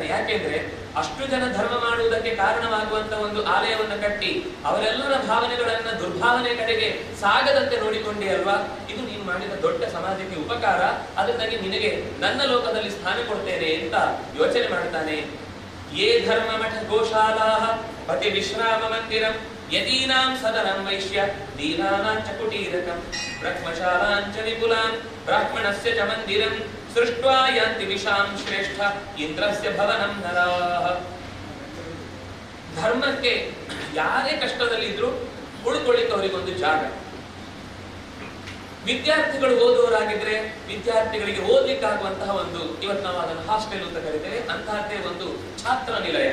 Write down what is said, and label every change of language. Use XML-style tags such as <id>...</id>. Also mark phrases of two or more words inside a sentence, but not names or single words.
<kn>ಯಾಕೆಂದ್ರೆ ಅಷ್ಟು ಜನ ಧರ್ಮ ಮಾಡುವುದಕ್ಕೆ ಕಾರಣವಾಗುವಂತ ಒಂದು ಆಲಯವನ್ನ ಕಟ್ಟಿ ಅವರೆಲ್ಲರ ಭಾವನೆಗಳನ್ನ ದುರ್ಭಾವನೆ ಕಡೆಗೆ ಸಾಗದಂತೆ ನೋಡಿಕೊಂಡೆ ಅಲ್ವಾ, ಇದು ನೀನು ಮಾಡಿದ ದೊಡ್ಡ ಸಮಾಜಕ್ಕೆ ಉಪಕಾರ, ಅದರಿಂದಾಗಿ ನಿನಗೆ ನನ್ನ ಲೋಕದಲ್ಲಿ ಸ್ಥಾನ ಕೊಡ್ತೇನೆ ಅಂತ ಯೋಚನೆ ಮಾಡ್ತಾನೆ.</kn> <sa>ಯೇ ಧರ್ಮ ಮಠ ಗೋಶಾಲಾಹ ಪತಿ ವಿಶ್ರಾಮ ಮಂದಿರಂ ಯದೀನಾಂ ಸದನಂ ವೈಶ್ಯ ದೀನಾನಾಂಚ ಕುಟೀರಕಂ ಬ್ರಹ್ಮಶಾಲಾಂಚ ವಿಪುಲಾಂ ಬ್ರಾಹ್ಮಣಸ್ಯ ಚ ಮಂದಿರಂ ಸೃಷ್ಟ್ವಾ ಯಾಂತಿ ವಿಶಾಂ ಶ್ರೇಷ್ಠ ಇಂದ್ರಸ್ಯ ಭವನಂ ನರಾಃ.</sa> <kn>ಧರ್ಮಕ್ಕೆ ಯಾರೇ ಕಷ್ಟದಲ್ಲಿದ್ರು ಉಳ್ಕೊಳ್ಳಿಕ್ಕೆ ಅವರಿಗೊಂದು ಜಾಗ. ವಿದ್ಯಾರ್ಥಿಗಳು ಓದುವರಾಗಿದ್ರೆ ವಿದ್ಯಾರ್ಥಿಗಳಿಗೆ ಓದ್ಲಿಕ್ಕಾಗುವಂತಹ ಒಂದು, ಇವತ್ತು ನಾವು ಅದನ್ನು ಹಾಸ್ಟೆಲ್ ಅಂತ ಕರಿತೇವೆ, ಅಂತಹದ್ದೇ ಒಂದು ಛಾತ್ರ ನಿಲಯ.</kn>